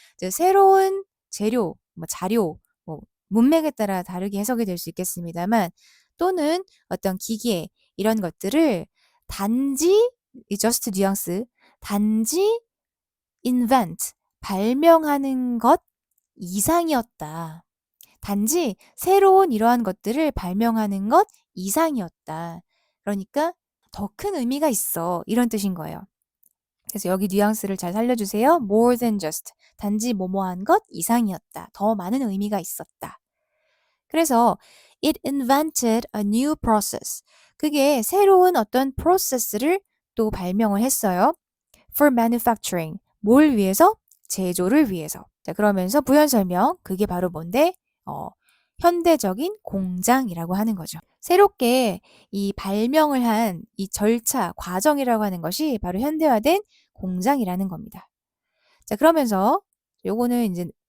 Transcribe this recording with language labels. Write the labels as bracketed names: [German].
[Korean] 새로운 재료, 자료, 문맥에 따라 다르게 해석이 될 수 있겠습니다만 또는 어떤 기계 이런 것들을 단지 이 just 뉘앙스 단지 invent 발명하는 것 이상이었다. 단지 새로운 이러한 것들을 발명하는 것 이상이었다. 그러니까 더 큰 의미가 있어. 이런 뜻인 거예요. 그래서 여기 뉘앙스를 잘 살려주세요. [English] more than just. [Korean] 단지 뭐뭐한 것 이상이었다. 더 많은 의미가 있었다. 그래서 [English] it invented a new process. [Korean] 그게 새로운 어떤 프로세스를 또 발명을 했어요. [English] for manufacturing. [Korean] 뭘 위해서? 제조를 위해서. 자, 그러면서 부연 설명. 그게 바로 뭔데? 현대적인 공장이라고 하는 거죠. 새롭게 이 발명을 한 이 절차, 과정이라고 하는 것이 바로 현대화된 공장이라는 겁니다. 자, 그러면서 요거는 이제